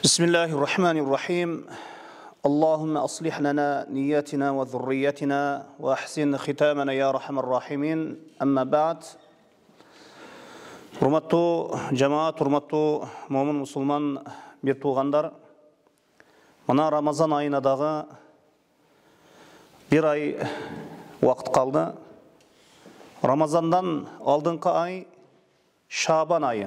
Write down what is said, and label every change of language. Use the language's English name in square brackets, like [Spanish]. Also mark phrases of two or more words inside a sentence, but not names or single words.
[Arabic] بسم الله الرحمن الرحيم اللهم أصلح لنا نياتنا وذريتنا وأحسن ختامنا يا أرحم الراحمين أما بعد [Crimean Tatar] Hurmatlı cemaat, hurmatlı mümin Müslüman bir tuğanlar, mana Ramazan ayına dağı bir ay vakit kaldı. Ramazandan aldığınki ay Şaban ayı.